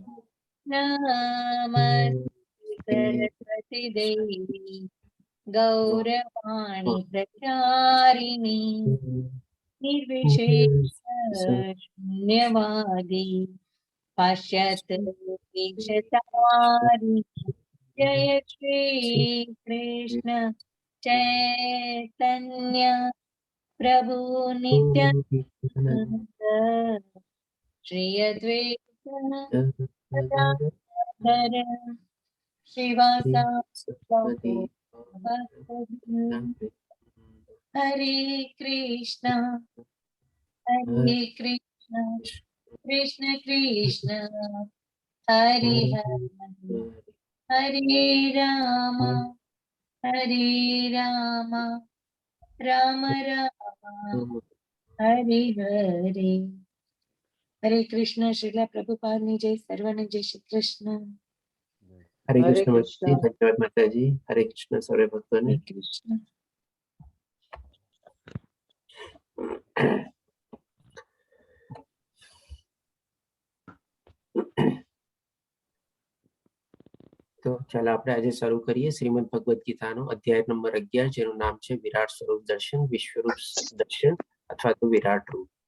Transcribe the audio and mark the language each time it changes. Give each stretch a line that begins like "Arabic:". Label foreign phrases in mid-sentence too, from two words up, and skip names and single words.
Sanskrit: नमस्ते सरस्वती देवी गौरवाणी प्रचारिणी निर्विशेष शून्यवादी पाश्चात्य देशतारिणी जय श्री कृष्ण चैतन्य प्रभु नित्यानंद श्री अद्वैत गदाधर श्रीवासादि हरे कृष्णा कृष्ण कृष्ण हरे हरे हरे राम राम राम हरे हरे।
Gujarati: हरे कृष्ण। श्रीला प्रभुपाद ની જય, સર્વને જય શ્રી કૃષ્ણ।
Hindi: हरे कृष्ण माताजी, धन्यवाद माताजी। हरे कृष्ण सर्व भक्तों। कृष्ण।
Gujarati: તો ચાલો આપણે આજે શરૂ કરીએ શ્રીમદ ભગવદ ગીતાનો અધ્યાય નંબર 11 જેનું નામ છે વિરાટ સ્વરૂપ દર્શન, વિશ્વરૂપ દર્શન અથવા તો વિરાટ રૂપ।